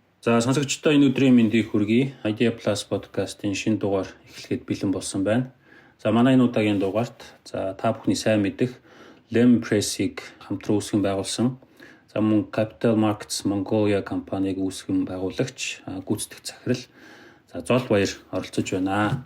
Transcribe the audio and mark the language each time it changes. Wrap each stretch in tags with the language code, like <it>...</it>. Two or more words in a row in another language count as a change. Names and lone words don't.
<mn>За сонсогчдоо энэ өдрийн мэндийг хүргэе. Idea Plus podcast-ийн шинэ дугаар эхлэхэд бэлэн болсон байна. За манай энэ удаагийн дугаарт та бүхний сайн мэдэх Lem Press-ийг хамтран үүсгэн байгуулсан. За мөн Capital Markets Mongolia компаниг үүсгэн байгуулагч гүйцэтгэх захирал Зол баяр оролцож байна.</mn>